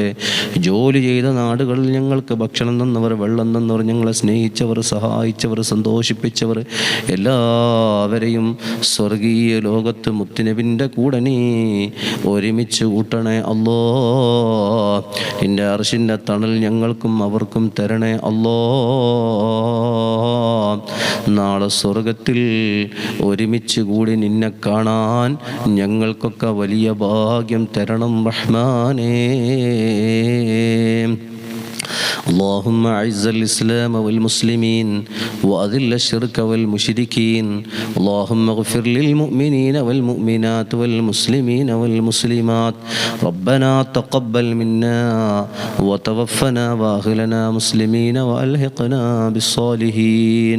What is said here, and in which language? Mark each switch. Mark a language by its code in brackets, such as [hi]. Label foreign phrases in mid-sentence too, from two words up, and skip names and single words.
[ml] ജോലി ചെയ്ത നാടുകളിൽ ഞങ്ങൾക്ക് ഭക്ഷണം തന്നവർ, വെള്ളം തന്നവർ, ഞങ്ങളെ സ്നേഹിച്ചവർ, സഹായിച്ചവർ, സന്തോഷിപ്പിച്ചവർ, എല്ലാവരെയും സ്വർഗീയ ലോകത്ത് മുത്തുനബിൻ്റെ കൂടെ നീ ഒരുമിച്ച് കൂട്ടണേ അല്ലാഹ്. നിൻ്റെ അർശിൻ്റെ തണൽ ഞങ്ങൾക്കും അവർക്കും തരണേ അല്ലാഹ്. നാളെ സ്വർഗത്തിൽ ഒരുമിച്ച് കൂടി നിന്നെ കാണാൻ ഞങ്ങൾക്കൊക്കെ വലിയ ഭാഗ്യം തരണം റഹ്മാനേ. [ar] اللهم أعز الإسلام والمسلمين وأذل الشرك والمشركين. اللهم اغفر للمؤمنين والمؤمنات والمسلمين والمسلمات. ربنا تقبل منا وتوفنا وأهلنا مسلمين وألحقنا بالصالحين.